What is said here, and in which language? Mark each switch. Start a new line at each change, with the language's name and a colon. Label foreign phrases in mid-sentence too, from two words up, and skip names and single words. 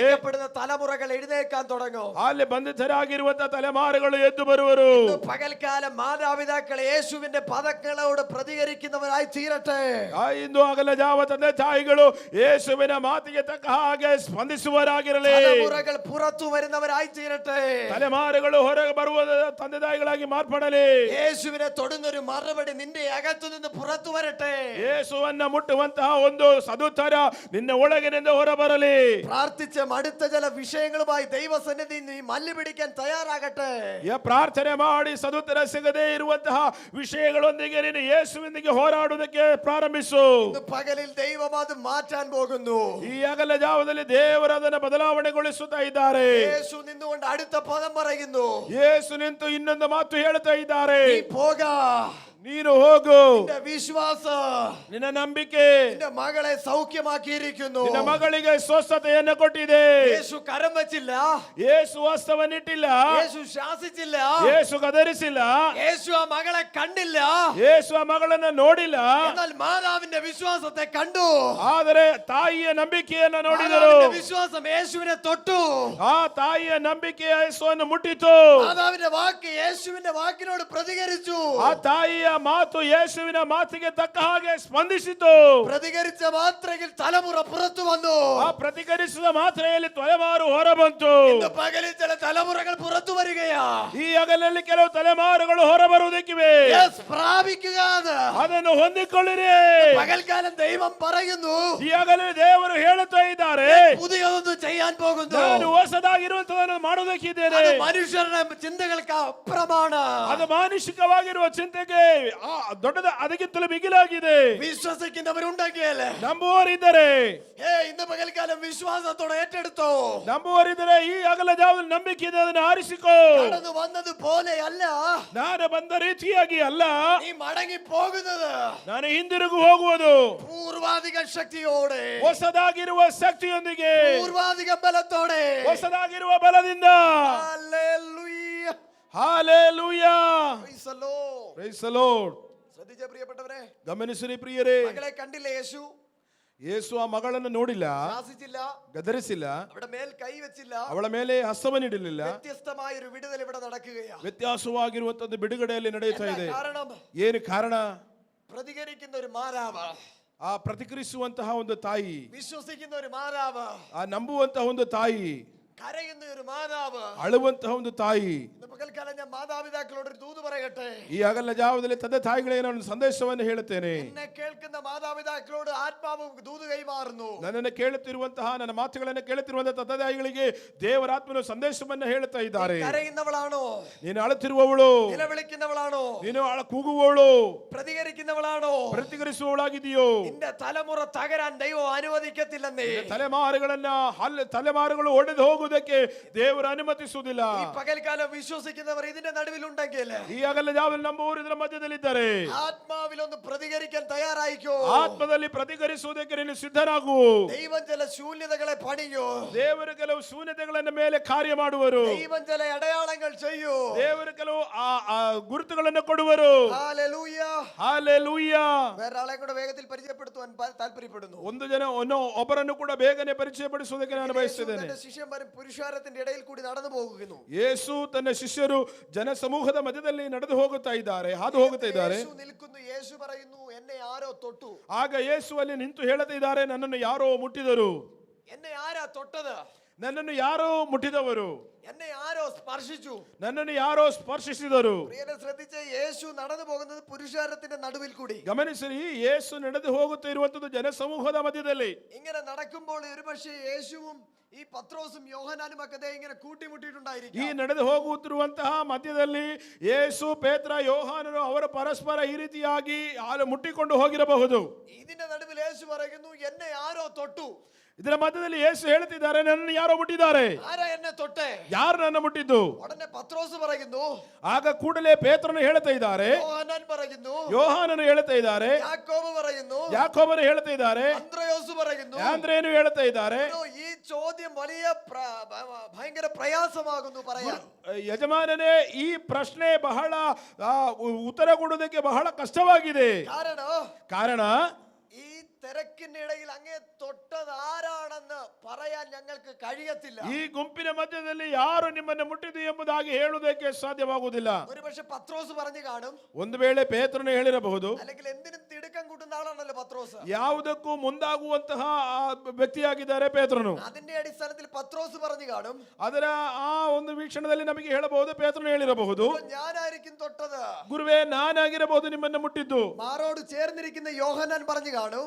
Malayalam: തലമുറകൾ എഴുന്നേൽക്കാൻ തുടങ്ങും.
Kannada: ಅಲ್ಲಿ ಬಂಧಿತರಾಗಿರುವಂತಹ ತಲೆಮಾರುಗಳು ಎದ್ದು ಬರುವರು.
Malayalam: പകൽക്കാലം മാതാപിതാക്കൾ യേശുവിന്റെ പദങ്ങളോട് പ്രതികരിക്കുന്നവരായി തീരട്ടെ.
Kannada: ಇಂದು ಆಗಲ ಜಾವ ತಂದೆ ತಾಯಿಗಳು ಯೇಸುವಿನ ಮಾತಿಗೆ ತಕ್ಕ ಹಾಗೆ ಸ್ಪಂದಿಸುವರಾಗಿರಲಿ.
Malayalam: തലമുറകൾ പുറത്തു വരുന്നവരായി തീരട്ടെ.
Kannada: ತಲೆಮಾರುಗಳು ಹೊರಗೆ ಬರುವ ತಂದೆ ತಾಯಿಗಳಾಗಿ ಮಾರ್ಪಡಲಿ.
Malayalam: യേശുവിനെ തൊടുന്നൊരു മറുപടി നിന്റെ അകത്തു നിന്ന് പുറത്തു വരട്ടെ.
Kannada: ಯೇಸುವನ್ನ ಮುಟ್ಟುವಂತಹ ಒಂದು ಸದುತ್ತರ ನಿನ್ನ ಒಳಗಿನಿಂದ ಹೊರಬರಲಿ.
Malayalam: പ്രാർത്ഥിച്ച അടുത്ത ചില വിഷയങ്ങളുമായി ദൈവസന്നിധി നീ മല്ല് പിടിക്കാൻ തയ്യാറാകട്ടെ.
Kannada: ಪ್ರಾರ್ಥನೆ ಮಾಡಿ ಸದುತ್ತರ ಸಿಗದೇ ಇರುವಂತಹ ವಿಷಯಗಳೊಂದಿಗೆ ನೀನು ಯೇಸುವಿನೊಂದಿಗೆ ಹೋರಾಡುವುದಕ್ಕೆ ಪ್ರಾರಂಭಿಸು.
Malayalam: പകലിൽ ദൈവം അത് മാറ്റാൻ പോകുന്നു.
Kannada: ಈ ಹಗಲ ಜಾವದಲ್ಲಿ ದೇವರು ಅದನ್ನು ಬದಲಾವಣೆಗೊಳಿಸುತ್ತಾ ಇದ್ದಾರೆ.
Malayalam: യേശു നിന്നുകൊണ്ട് അടുത്ത പദം പറയുന്നു.
Kannada: ಯೇಸು ನಿಂತು ಇನ್ನೊಂದು ಮಾತು ಹೇಳ್ತಾ ಇದ್ದಾರೆ.
Malayalam: നീ പോക,
Kannada: ನೀನು ಹೋಗು,
Malayalam: നിന്റെ വിശ്വാസ,
Kannada: ನಿನ್ನ ನಂಬಿಕೆ
Malayalam: നിന്റെ മകളെ സൗഖ്യമാക്കിയിരിക്കുന്നു.
Kannada: ನಿನ್ನ ಮಗಳಿಗೆ ಸ್ವಸ್ಥತೆಯನ್ನು ಕೊಟ್ಟಿದೆ.
Malayalam: യേശു കരം വെച്ചില്ല,
Kannada: ಯೇಸು ವಾಸ್ತವನ್ನಿಟ್ಟಿಲ್ಲ,
Malayalam: യേശു ശാസിച്ചില്ല,
Kannada: ಯೇಸು ಗದರಿಸಿಲ್ಲ,
Malayalam: യേശു ആ മകളെ കണ്ടില്ല.
Kannada: ಯೇಸು ಆ ಮಗಳನ್ನ ನೋಡಿಲ್ಲ.
Malayalam: എന്നാൽ മാതാവിന്റെ വിശ്വാസത്തെ കണ്ടു.
Kannada: ಆದರೆ ತಾಯಿಯ ನಂಬಿಕೆಯನ್ನ ನೋಡಿದರು.
Malayalam: മാതാവിന്റെ വിശ്വാസം യേശുവിനെ തൊട്ടു.
Kannada: ಆ ತಾಯಿಯ ನಂಬಿಕೆ ಯೇಸುವನ್ನು ಮುಟ್ಟಿತು.
Malayalam: മാതാവിന്റെ വാക്ക് യേശുവിന്റെ വാക്കിനോട് പ്രതികരിച്ചു.
Kannada: ಆ ತಾಯಿಯ ಮಾತು ಯೇಸುವಿನ ಮಾತಿಗೆ ತಕ್ಕ ಹಾಗೆ ಸ್ಪಂದಿಸಿತು.
Malayalam: പ്രതികരിച്ച മാത്രയിൽ തലമുറ പുറത്തു വന്നു.
Kannada: ಆ ಪ್ರತಿಕರಿಸಿದ ಮಾತ್ರೆಯಲ್ಲಿ ತಲೆಮಾರು ಹೊರಬಂತು.
Malayalam: ഇന്ന് പകലിൽ ചില തലമുറകൾ പുറത്തു വരികയാ.
Kannada: ಈ ಹಗಲಲ್ಲಿ ಕೆಲವು ತಲೆಮಾರುಗಳು ಹೊರಬರುವುದಕ್ಕಿವೆ.
Malayalam: പ്രാപിക്കുക.
Kannada: ಅದನ್ನು ಹೊಂದಿಕೊಳ್ಳಿರಿ.
Malayalam: പകൽക്കാലം ദൈവം പറയുന്നു,
Kannada: ಈ ಹಗಲಲ್ಲಿ ದೇವರು ಹೇಳುತ್ತಾ ಇದ್ದಾರೆ,
Malayalam: പുതിയതൊന്നും ചെയ്യാൻ പോകുന്നു.
Kannada: ನಾನು ಹೊಸದಾಗಿರುವಂತದನ್ನು ಮಾಡುವುದಕ್ಕಿದ್ದೇನೆ.
Malayalam: അത് മനുഷ്യരുടെ ചിന്തകൾക്ക് അപ്പുറമാണ്.
Kannada: ಅದು ಮಾನುಷಿಕವಾಗಿರುವ ಚಿಂತೆಗೆ ದೊಡ್ಡದ ಅದಕ್ಕಿಂತಲೂ ಮಿಗಿಲಾಗಿದೆ.
Malayalam: വിശ്വസിക്കുന്നവരുണ്ടെങ്കിൽ,
Kannada: ನಂಬುವವರಿದ್ದರೆ,
Malayalam: ഇന്ന് പകൽക്കാലം വിശ്വാസത്തോടെ ഏറ്റെടുത്തോ.
Kannada: ನಂಬುವವರಿದ್ದರೆ ಈ ಹಗಲ ಜಾವದಲ್ಲಿ ನಂಬಿಕೆಯಿಂದ ಅದನ್ನು ಆರಿಸಿಕೋ.
Malayalam: കടന്നു വന്നത് പോലെയല്ല,
Kannada: ನಾನು ಬಂದ ರೀತಿಯಾಗಿ ಅಲ್ಲ,
Malayalam: നീ മടങ്ങി പോകുന്നത്
Kannada: ನಾನು ಹಿಂದಿರುಗು ಹೋಗುವುದು
Malayalam: പൂർവാധിക ശക്തിയോടെ,
Kannada: ಹೊಸದಾಗಿರುವ ಶಕ್ತಿಯೊಂದಿಗೆ,
Malayalam: പൂർവാധിക ബലത്തോടെ.
Kannada: ಹೊಸದಾಗಿರುವ ಬಲದಿಂದ.
Malayalam: ഹല്ലേലൂയ.
Kannada: ಹಾಲೆಲೂಯಾ.
English: Praise the Lord. Praise the Lord.
Malayalam: ശ്രദ്ധിച്ച പ്രിയപ്പെട്ടവരെ,
Kannada: ಗಮನಿಸಿರಿ ಪ್ರಿಯರೇ,
Malayalam: മകളെ കണ്ടില്ല യേശു.
Kannada: ಯೇಸು ಆ ಮಗಳನ್ನು ನೋಡಿಲ್ಲ,
Malayalam: ശാസിച്ചില്ല,
Kannada: ಗದರಿಸಿಲ್ಲ,
Malayalam: അവിടെ മേൽ കൈവച്ചില്ല.
Kannada: ಅವಳ ಮೇಲೆ ಹಸ್ತವನ್ನಿಡಲಿಲ್ಲ.
Malayalam: വ്യത്യസ്തമായ ഒരു വിടുതൽ ഇവിടെ നടക്കുകയാണ്.
Kannada: ವ್ಯತ್ಯಾಸವಾಗಿರುವಂತದ್ದು ಬಿಡುಗಡೆಯಲ್ಲಿ ನಡೆಯುತ್ತಾ
Malayalam: എന്താ
Kannada: ಇದೆ.
Malayalam: കാരണം?
Kannada: ಏನು ಕಾರಣ?
Malayalam: പ്രതികരിക്കുന്ന ഒരു മാതാവ്,
Kannada: ಆ ಪ್ರತಿಕ್ರಿಯಿಸುವಂತಹ ಒಂದು ತಾಯಿ,
Malayalam: വിശ്വസിക്കുന്ന ഒരു മാതാവ്,
Kannada: ಆ ನಂಬುವಂತಹ ಒಂದು ತಾಯಿ,
Malayalam: കരയുന്ന ഒരു മാതാവ്.
Kannada: ಅಳುವಂತಹ ಒಂದು ತಾಯಿ.
Malayalam: ഇന്ന് പകൽക്കാലം ഞാൻ മാതാപിതാക്കളോട് ഒരു ദൂത് പറയട്ടെ.
Kannada: ಈ ಹಗಲ ಜಾವದಲ್ಲಿ ತಂದೆ ತಾಯಿಗಳಿಗೆ ನಾನು ಸಂದೇಶವನ್ನು ಹೇಳುತ್ತೇನೆ.
Malayalam: എന്നെ കേൾക്കുന്ന മാതാപിതാക്കളോട് ആത്മാവ് ദൂത് കൈമാറുന്നു.
Kannada: ನನ್ನನ್ನು ಕೇಳುತ್ತಿರುವಂತಹ, ನನ್ನ ಮಾತುಗಳನ್ನು ಕೇಳುತ್ತಿರುವಂತಹ ತಂದೆ ತಾಯಿಗಳಿಗೆ ದೇವರಾತ್ಮನು ಸಂದೇಶವನ್ನು ಹೇಳುತ್ತಾ ಇದ್ದಾರೆ.
Malayalam: കരയുന്നവളാണോ?
Kannada: ನೀನು ಅಳುತ್ತಿರುವವಳು,
Malayalam: നിലവിളിക്കുന്നവളാണോ?
Kannada: ನೀನು ಕೂಗುವವಳು,
Malayalam: പ്രതികരിക്കുന്നവളാണോ?
Kannada: ಪ್ರತಿಕ್ರಿಯಿಸುವವಳಾಗಿದೆಯೋ?
Malayalam: നിന്റെ തലമുറ തകരാൻ ദൈവം അനുവദിക്കത്തില്ലെന്നേ.
Kannada: ತಲೆಮಾರುಗಳು ಒಡೆದು ಹೋಗುವುದಕ್ಕೆ ದೇವರು ಅನುಮತಿಸುವುದಿಲ್ಲ.
Malayalam: ഈ പകൽക്കാലം വിശ്വസിക്കുന്നവർ ഇതിന്റെ നടുവിലുണ്ടെങ്കിൽ,
Kannada: ಈ ಹಗಲ ಜಾವದಲ್ಲಿ ನಂಬುವವರು ಇದರ ಮಧ್ಯದಲ್ಲಿದ್ದಾರೆ.
Malayalam: ആത്മാവിലൊന്ന് പ്രതികരിക്കാൻ തയ്യാറായിക്കോ.
Kannada: ಆತ್ಮದಲ್ಲಿ ಪ್ರತಿകരിಸುವುದಕ್ಕೆ ನೀನು ಸಿದ್ಧನಾಗು.
Malayalam: ദൈവം ചില ശൂന്യതകളെ പണിയോ.
Kannada: ದೇವರು ಕೆಲವು ಶೂನ್ಯತೆಗಳನ್ನ ಮೇಲೆ ಕಾರ್ಯ ಮಾಡುವರು.
Malayalam: ദൈവം ചില അടയാളങ്ങൾ ചെയ്യൂ.
Kannada: ದೇವರು ಕೆಲವು ಗುರುತುಗಳನ್ನು ಕೊಡುವರು.
Malayalam: ഹല്ലേലൂയ.
Kannada: ಹಾಲೆಲೂಯಾ.
Malayalam: വേറൊരാളെ കൂടെ വേഗത്തിൽ പരിചയപ്പെടുത്തുവാൻ താല്പര്യപ്പെടുന്നു.
Kannada: ಒಬ್ಬರನ್ನು ಕೂಡ ಬೇಗನೆ ಪರಿಚಯಪಡಿಸುವುದಕ್ಕೆ ನಾನು ಬಯಸುತ್ತೇನೆ.
Malayalam: ശിഷ്യന്മാരും പുരുഷാരത്തിന്റെ ഇടയിൽ കൂടി നടന്നു പോകുന്നു.
Kannada: ಯೇಸು ತನ್ನ ಶಿಷ್ಯರು ಜನ ಸಮೂಹದ ಮಧ್ಯದಲ್ಲಿ ನಡೆದು ಹೋಗುತ್ತಾ ಇದ್ದಾರೆ, ಹಾದು ಹೋಗುತ್ತಾ ಇದ್ದಾರೆ.
Malayalam: യേശു നിൽക്കുന്നു. യേശു പറയുന്നു, എന്നെ ആരോ തൊട്ടു.
Kannada: ಆಗ ಯೇಸು ಅಲ್ಲಿ ನಿಂತು ಹೇಳುತ್ತಾ ಇದ್ದಾರೆ, ನನ್ನನ್ನು ಯಾರೋ ಮುಟ್ಟಿದರು.
Malayalam: എന്നെ ആരാ തൊട്ടത്?
Kannada: ನನ್ನನ್ನು ಯಾರೋ ಮುಟ್ಟಿದವರು,
Malayalam: എന്നെ ആരോ സ്പർശിച്ചു.
Kannada: ನನ್ನನ್ನು ಯಾರೋ ಸ್ಪರ್ಶಿಸಿದರು.
Malayalam: പ്രിയരെ ശ്രദ്ധിച്ച്, യേശു നടന്നു പോകുന്നത് പുരുഷാരത്തിന്റെ നടുവിൽ കൂടി.
Kannada: ಗಮನಿಸಿರಿ, ಯೇಸು ನಡೆದು ಹೋಗುತ್ತಾ ಇರುವಂತದ್ದು ಜನ ಸಮೂಹದ ಮಧ್ಯದಲ್ಲಿ.
Malayalam: ഇങ്ങനെ നടക്കുമ്പോൾ ഒരുപക്ഷെ യേശുവും ഈ പത്രോസും യോഹന്നാനും ഒക്കെ ഇങ്ങനെ കൂട്ടിമുട്ടിയിട്ടുണ്ടായിരിക്കും.
Kannada: ಈ ನಡೆದು ಹೋಗುತ್ತಿರುವಂತಹ ಮಧ್ಯದಲ್ಲಿ ಯೇಸು, ಪೇತ್ರ, ಯೋಹಾನರು ಅವರ ಪರಸ್ಪರ ಈ ರೀತಿಯಾಗಿ ಮುಟ್ಟಿಕೊಂಡು ಹೋಗಿರಬಹುದು.
Malayalam: ഇതിന്റെ നടുവിൽ യേശു പറയുന്നു, എന്നെ ആരോ തൊട്ടു.
Kannada: ಇದರ ಮಧ್ಯದಲ್ಲಿ ಯೇಸು ಹೇಳುತ್ತಿದ್ದಾರೆ, ನನ್ನನ್ನು ಯಾರೋ ಮುಟ್ಟಿದ್ದಾರೆ.
Malayalam: ആരാ എന്നെ തൊട്ടേ?
Kannada: ಯಾರು ನನ್ನ ಮುಟ್ಟಿದ್ದು?
Malayalam: ഉടനെ പത്രോസ് പറയുന്നു.
Kannada: ಆಗ ಕೂಡಲೇ ಪೇತ್ರನು ಹೇಳುತ್ತಾ ಇದ್ದಾರೆ,
Malayalam: യോഹന്നാൻ പറയുന്നു.
Kannada: ಯೋಹಾನನು ಹೇಳುತ್ತಾ ಇದ್ದಾರೆ,
Malayalam: യാക്കോബ് പറയുന്നു.
Kannada: ಯಾಕೋಬನು ಹೇಳುತ್ತಾ ಇದ್ದಾರೆ,
Malayalam: അന്ത്രയോസ് പറയുന്നു.
Kannada: ಆಂದ್ರೇಯನು ಹೇಳುತ್ತಾ ಇದ್ದಾರೆ.
Malayalam: ഈ ചോദ്യം വലിയ ഭയങ്കര പ്രയാസമാകുന്നു പറയാൻ.
Kannada: ಯಜಮಾನನೇ, ಈ ಪ್ರಶ್ನೆ ಬಹಳ ಉತ್ತರ ಕೊಡುವುದಕ್ಕೆ ಬಹಳ ಕಷ್ಟವಾಗಿದೆ. ಕಾರಣ
Malayalam: ഈ തിരക്കിനിടയിൽ അങ്ങേ തൊട്ടത് ആരാണെന്ന് പറയാൻ ഞങ്ങൾക്ക് കഴിയത്തില്ല.
Kannada: ಈ ಗುಂಪಿನ ಮಧ್ಯದಲ್ಲಿ ಯಾರು ನಿಮ್ಮನ್ನು ಮುಟ್ಟಿದ್ದು ಎಂಬುದಾಗಿ ಹೇಳುವುದಕ್ಕೆ ಸಾಧ್ಯವಾಗುವುದಿಲ್ಲ.
Malayalam: ഒരുപക്ഷെ പത്രോസ് പറഞ്ഞു കാണും.
Kannada: ಒಂದು ವೇಳೆ ಪೇತ್ರನು ಹೇಳಿರಬಹುದು.
Malayalam: അല്ലെങ്കിൽ എന്തിനും തിടുക്കം കൂട്ടുന്ന ആളാണല്ലോ പത്രോസ്.
Kannada: ಯಾವುದಕ್ಕೂ ಮುಂದಾಗುವಂತಹ ವ್ಯಕ್ತಿಯಾಗಿದ್ದಾರೆ ಪೇತ್ರನು.
Malayalam: അതിന്റെ അടിസ്ഥാനത്തിൽ പത്രോസ് പറഞ്ഞു കാണും.
Kannada: ಅದರ ಆ ಒಂದು ವೀಕ್ಷಣದಲ್ಲಿ ನಮಗೆ ಹೇಳಬಹುದು, ಪೇತ್ರನು ಹೇಳಿರಬಹುದು,
Malayalam: ഞാനായിരിക്കും തൊട്ടത്.
Kannada: ಗುರುವೇ, ನಾನಾಗಿರಬಹುದು ನಿಮ್ಮನ್ನು ಮುಟ್ಟಿದ್ದು.
Malayalam: മാറോട് ചേർന്നിരിക്കുന്ന യോഹന്നാൻ പറഞ്ഞു കാണും.